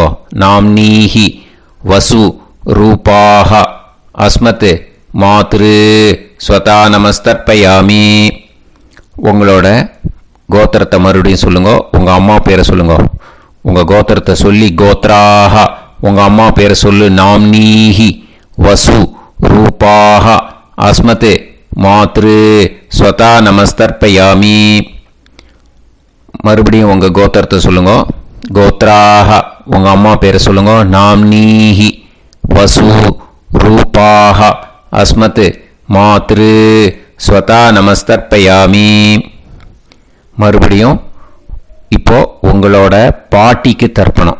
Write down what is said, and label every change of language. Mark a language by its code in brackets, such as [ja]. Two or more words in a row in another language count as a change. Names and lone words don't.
[sa] नाम्नीः वसु रूपाः अस्मत् मातृ स्वधा नमस्तर्पयामि. [ta] உங்களோட கோத்திரத்தை மறுபடியும் சொல்லுங்க, உங்கள் அம்மா பேரை சொல்லுங்க. உங்கள் கோத்திரத்தை சொல்லி கோத்ராஹ உங்கள் அம்மா பேரை சொல்லு. [sa] नाम्नीः वसु रूपाः अस्मत् मातृ स्वता நமஸ்தர்ப்பயாமி. [ta] மறுபடியும் உங்கள் கோத்திரத்தை சொல்லுங்க. கோத்ராக உங்கள் அம்மா பேரை சொல்லுங்க. [sa] नाम्नीः वसु रूपाः अस्मत् मातृ स्वधा नमस्तर्पयामि. [ta] மறுபடியும் இப்போ உங்களோட பாட்டிக்கு தர்ப்பணம்.